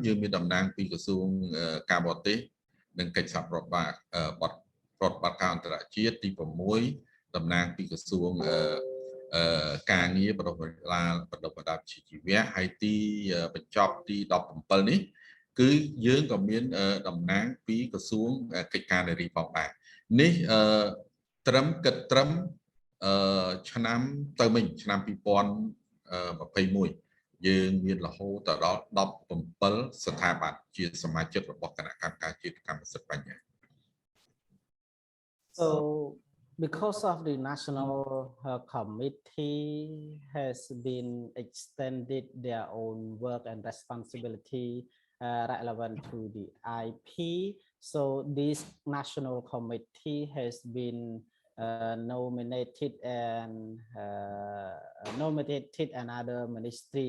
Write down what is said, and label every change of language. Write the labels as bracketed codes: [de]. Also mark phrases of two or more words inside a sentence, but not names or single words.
[km] យើងមានតំណាងពីក្រសួងការបរទេសនិងកិច្ចសហប្រតិបត្តិការអន្តរជាតិទី6តំណាងពីក្រសួងការងារបណ្ដុះបណ្ដាលជីវៈហើយទីបញ្ចប់ទី17នេះគឺយើងក៏មានតំណាងពីក្រសួងកិច្ចការនារីផងដែរនេះត្រឹមឆ្នាំទៅមិញឆ្នាំ 2021យើងមានរហូតដល់17ស្ថាប័នជាសមាជិករបស់គណៈកម្មការជាតិកម្មសិទ្ធិបញ្ញា [en] So because of the national committee has been extended their own work and responsibility relevant to the IP, so this national committee has been nominated another ministry.